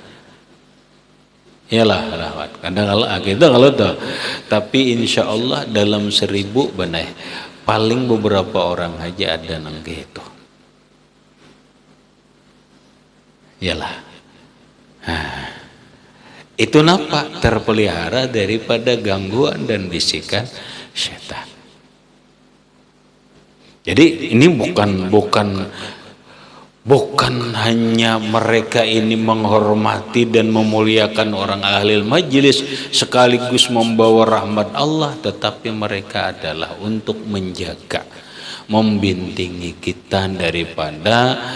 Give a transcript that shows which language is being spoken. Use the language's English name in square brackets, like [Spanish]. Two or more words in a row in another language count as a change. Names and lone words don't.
[Indonesian] iyalah rawat kadang kalau tuh, tapi [Arabic] إن شاء الله [Indonesian] dalam 1000 benar paling beberapa orang aja ada nang gitu, iyalah. Itu napa terpelihara daripada gangguan dan bisikan setan. Jadi ini bukan hanya mereka ini menghormati dan memuliakan orang ahli majelis sekaligus membawa rahmat Allah, tetapi mereka adalah untuk menjaga, membintingi kita daripada